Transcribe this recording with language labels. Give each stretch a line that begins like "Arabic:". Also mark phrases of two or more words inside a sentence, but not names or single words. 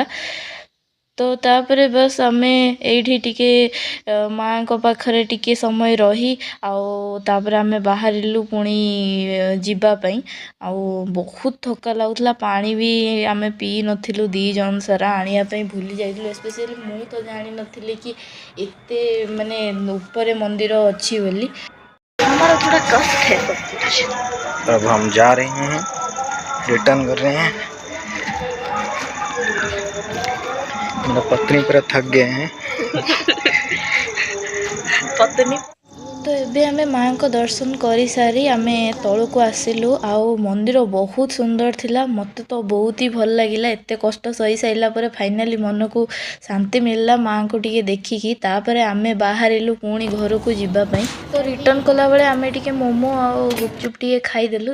Odia: ତ ତାପରେ ବାସ୍ ଆମେ ଏଇଠି ଟିକେ ମାଆଙ୍କ ପାଖରେ ଟିକେ ସମୟ ରହି ଆଉ ତାପରେ ଆମେ ବାହାରିଲୁ ପୁଣି ଯିବା ପାଇଁ। ଆଉ ବହୁତ ଥକା ଲାଗୁଥିଲା। ପାଣି ବି ଆମେ ପିଇ ନଥିଲୁ 2 ଜଣ ସାରା, ଆଣିବା ପାଇଁ ଭୁଲି ଯାଇଥିଲୁ। ସ୍ପେସିଆଲି ମୁଁ ତ ଜାଣିନଥିଲି କି ଏତେ ମାନେ ଉପରେ ମନ୍ଦିର ଅଛି ବୋଲି।
Hindi: हमारा थोड़ा कष्ट है सब कुछ। अब हम जा रहे हैं, रिटर्न कर रहे हैं। मेरा पत्नी पूरा थक गए हैं। पत्नी तो
Odia: ଏବେ ଆମେ ମାଆଙ୍କ ଦର୍ଶନ କରିସାରି ଆମେ ତଳକୁ ଆସିଲୁ। ଆଉ ମନ୍ଦିର ବହୁତ ସୁନ୍ଦର ଥିଲା। ମୋତେ ତ ବହୁତ ହି ଭଲ ଲାଗିଲା। ଏତେ କଷ୍ଟ ସହି ସାରିଲା ପରେ ଫାଇନାଲି ମନକୁ ଶାନ୍ତି ମିଳିଲା ମାଆଙ୍କୁ ଟିକେ ଦେଖିକି। ତାପରେ ଆମେ ବାହାରିଲୁ ପୁଣି ଘରକୁ ଯିବା ପାଇଁ। ତ ରିଟର୍ନ କଲାବେଳେ ଆମେ ଟିକେ ମୋମୋ ଆଉ ଗୁପଚୁପ ଟିକେ ଖାଇଦେଲୁ।